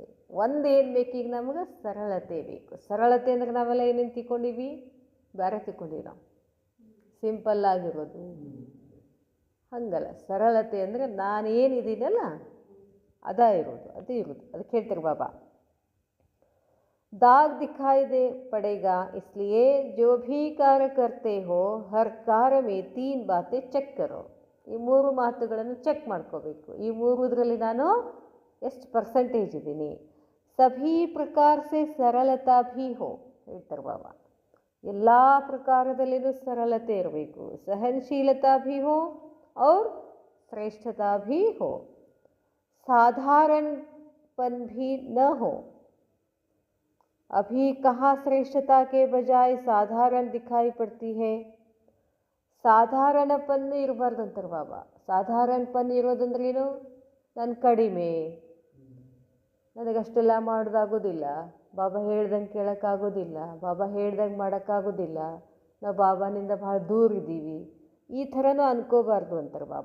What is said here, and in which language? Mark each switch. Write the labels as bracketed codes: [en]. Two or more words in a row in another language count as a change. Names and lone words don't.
[kn] ಒಂದೇನು ಬೇಕೀಗ ನಮಗೆ? ಸರಳತೆ ಬೇಕು. ಸರಳತೆ ಅಂದರೆ ನಾವೆಲ್ಲ ಏನೇನು ತಿಳ್ಕೊಂಡಿವಿ? ಬೇರೆ ತಿಳ್ಕೊಂಡಿವಿ ನಾವು, ಸಿಂಪಲ್ ಆಗಿರೋದು. ಹಂಗಲ್ಲ, ಸರಳತೆ ಅಂದರೆ ನಾನೇನಿದ್ದೀನಲ್ಲ ಅದೇ ಇರೋದು. ಅದಕ್ಕೆ ಹೇಳ್ತಾರೆ ಬಾಬಾ, [hi] दाग दिखाई दे पड़ेगा, इसलिए जो भी कार्य करते हो हर कार्य में 3 बातें ಚೆಕ್ करो. [kn] ಈ 3 ಮಾತುಗಳನ್ನು ಚೆಕ್ ಮಾಡ್ಕೋಬೇಕು. ಈ 3 ನಾನು ಎಷ್ಟು ಪರ್ಸೆಂಟೇಜ್ ಇದ್ದೀನಿ. [hi] सभी प्रकार से सरलता भी हो [kn] ಹೇಳ್ತಾರೆ ಬಾಬಾ. ಎಲ್ಲ ಪ್ರಕಾರದಲ್ಲಿನೂ ಸರಳತೆ ಇರಬೇಕು. [hi] सहनशीलता भी हो और श्रेष्ठता भी हो. साधारणपन भी न हो. अभी कहाँ श्रेष्ठता के बजाय साधारण दिखाई पड़ती है. [kn] ಸಾಧಾರಣಪನ್ನು ಇರಬಾರ್ದು ಅಂತಾರೆ ಬಾಬಾ. ಸಾಧಾರಣಪನ್ನು ಇರೋದಂದ್ರೇನು? ನಾನು ಕಡಿಮೆ, ನನಗಷ್ಟೆಲ್ಲ ಮಾಡೋದಾಗೋದಿಲ್ಲ, ಬಾಬಾ ಹೇಳ್ದಂಗೆ ಕೇಳೋಕ್ಕಾಗೋದಿಲ್ಲ, ಬಾಬಾ ಹೇಳ್ದಂಗೆ ಮಾಡೋಕ್ಕಾಗೋದಿಲ್ಲ, ನಾವು ಬಾಬಾನಿಂದ ಭಾಳ ದೂರ ಇದ್ದೀವಿ, ಈ ಥರನೂ ಅನ್ಕೋಬಾರ್ದು ಅಂತಾರೆ ಬಾಬಾ.